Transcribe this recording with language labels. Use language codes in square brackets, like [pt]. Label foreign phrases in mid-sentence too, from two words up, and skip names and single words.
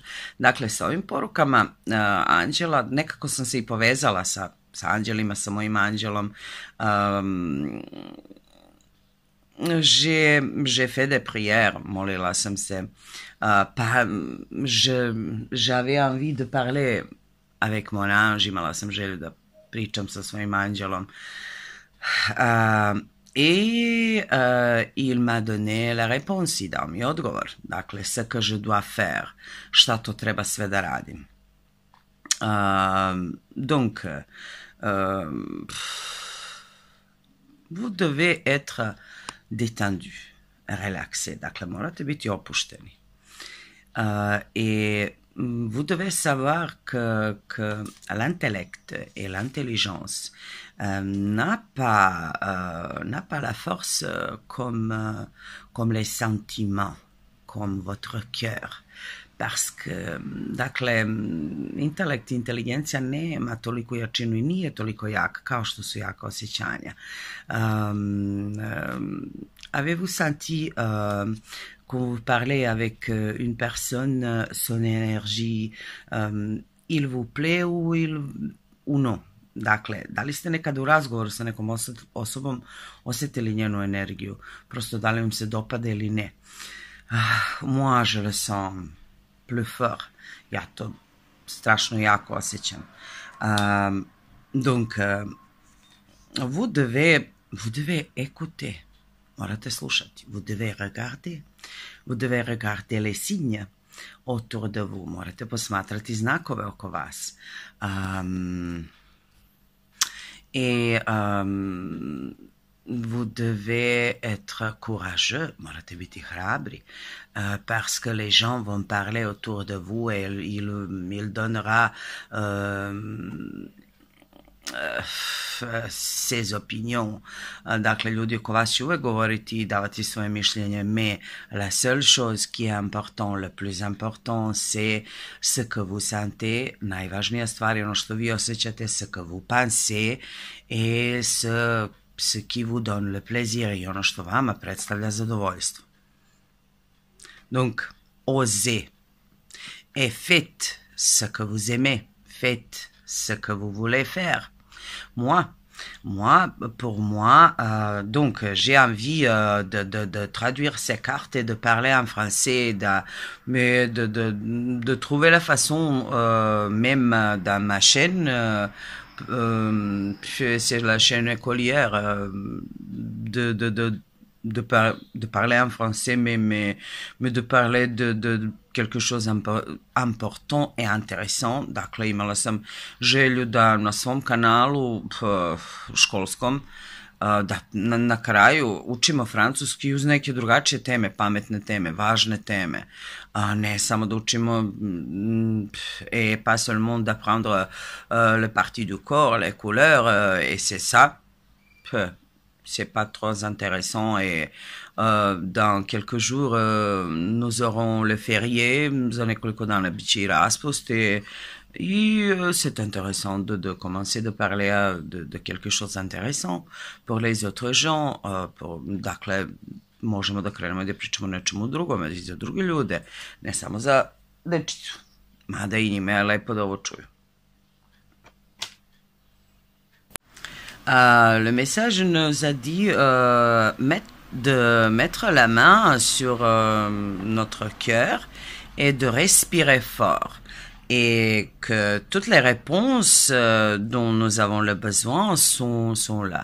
[sr] Dakle, sa ovim porukama anđela, nekako sam se i povezala sa anđelima, sa mojim anđelom. [fr] J'ai fait des prières, [sr] molila sam se. [fr] J'avais envie de parler avec mon ange, [sr] imala sam želju da pričam sa svojim anđelom. [fr] Et il m'a donné la réponse, [sr] i dao mi odgovor. Dakle, [fr] ce que je dois faire, [sr] šta to treba sve da radim. [fr] Donc, vous devez être détendu, relaxé. [sr] Dakle, morate biti opušteni. [fr] Et vous devez savoir que l'intellect et l'intelligence n'a pas la force comme les sentiments, comme votre cœur. Parce que, [sr] dakle, intelekt i inteligencija nema toliko jačinu i nije toliko jaka kao što su jaka osjećanja. [fr] Avez-vous senti quand vous parlez avec une personne, son énergie, il vous plaît ou non? [sr] Dakle, da li ste nekada u razgovoru sa nekom osobom osjetili njenu energiju? Prosto da li vam se dopada ili ne? [fr] Moi, je le sens plus fort. [sr] Ja to strašno jako osjećam. [fr] Donc, vous devez écouter. [sr] Morate slušati. [fr] Vous devez regarder les signes autour de vous. [sr] Morate posmatrati znakove oko vas. [fr] Et vous devez être courageux, [sr] morate biti hrabri, [fr] parce que les gens vont parler autour de vous et il donnera ses opinions. [sr] Dakle, ljudi oko vas će uvek govoriti i davati svoje mišljenje, [fr] mais la seule chose qui est important, le plus important, c'est ce que vous sentez. [sr] Najvažnija stvar je ono što vi osjećate, [fr] ce que vous pensez et ce qui vous donne le plaisir [sr] i ono što vama predstavlja zadovoljstvo. [fr] Donc, osez et faites ce que vous aimez, faites ce que vous voulez faire. Pour moi, donc j'ai envie de traduire ces cartes et de parler en français, mais de trouver la façon, même dans ma chaîne, c'est la chaîne écolière, de parler en français, mais de parler de quelque chose important et intéressant. [sr] Dakle, imala sam želju da na svom kanalu školskom da na kraju učimo francuski uz neke drugačije teme, pametne teme, važne teme. Ne samo da učimo [fr] et pas seulement d'apprendre le parti du corps, les couleurs, et c'est ça. C'est pas trop intéressant et dans quelques jours nous aurons le férié, [sr] za nekoliko dana bit će i raspust [fr] et c'est intéressant de commencer de parler de quelque chose d'intéressant pour les autres gens. [sr] Dakle, možemo da krenemo da pričamo o nečemu drugome i za druge ljude, ne samo za dečicu, mada i njima je lepo da ovo čuju. [fr] Le message nous a dit de mettre la main sur notre cœur et de respirer fort. Et que toutes les réponses dont nous avons le besoin sont là.